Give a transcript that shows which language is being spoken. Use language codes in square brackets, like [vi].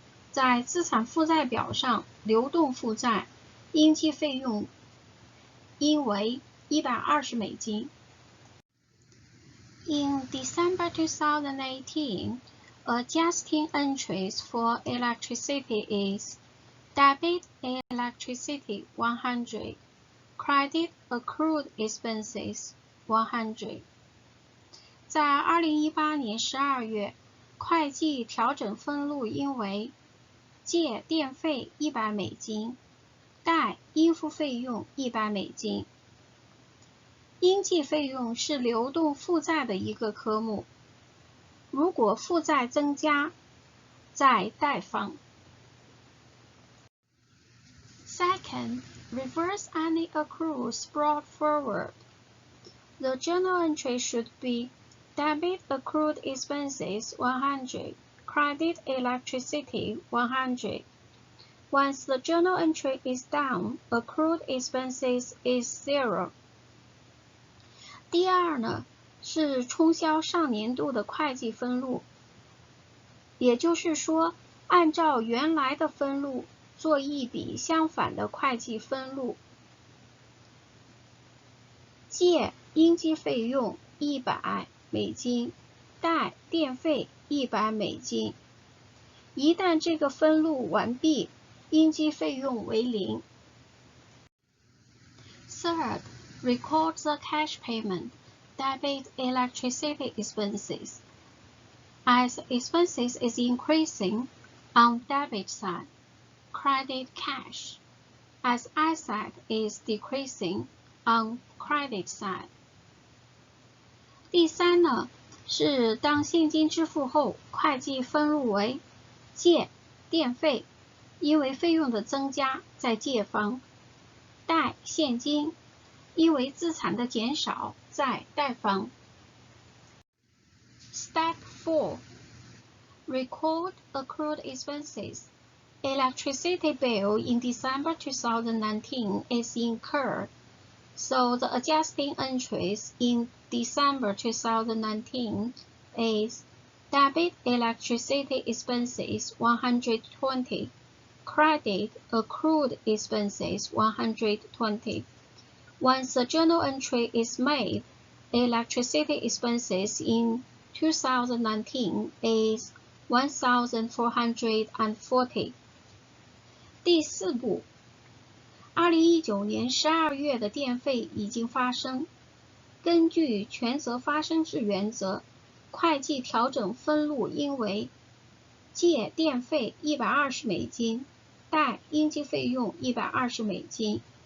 [zh] 在资产负债表上，流动负债应计费用应为$120。 [en] In December 2018, adjusting entries for electricity is debit electricity 100, credit accrued expenses 100。 [zh] 在2018年12月，会计调整分录应为借电费$100，贷应付费用$100。应计费用是流动负债的一个科目，如果负债增加，在贷方。 [en] Second, reverse any accruals brought forward. The journal entry should be debit accrued expenses 100, credit electricity 100. Once the journal entry is done, accrued expenses is 0. [zh] 第二呢，是冲销上年度的会计分录，也就是说，按照原来的分录做一笔相反的会计分录。借应计费用$100，贷电费$100。一旦这个分录完毕，应计费用为0。 [en] Third, record the cash payment, debit electricity expenses. As expenses is increasing on debit side, credit cash. As asset is decreasing on credit side. [zh] 第三呢，是当现金支付后，会计分录为借电费，因为费用的增加在借方；贷现金，因为资产的减少在贷方。 [en] Step 4. Record accrued expenses. Electricity bill in December 2019 is incurred, so the adjusting entries in December 2019 is debit electricity expenses 120, credit accrued expenses 120. Once the journal entry is made, electricity expenses in 2019 is 1,440. [zh] 第四步，2019年12月的电费已经发生。根据权责发生制原则，会计调整分录应为借电费$120，贷应计费用$120。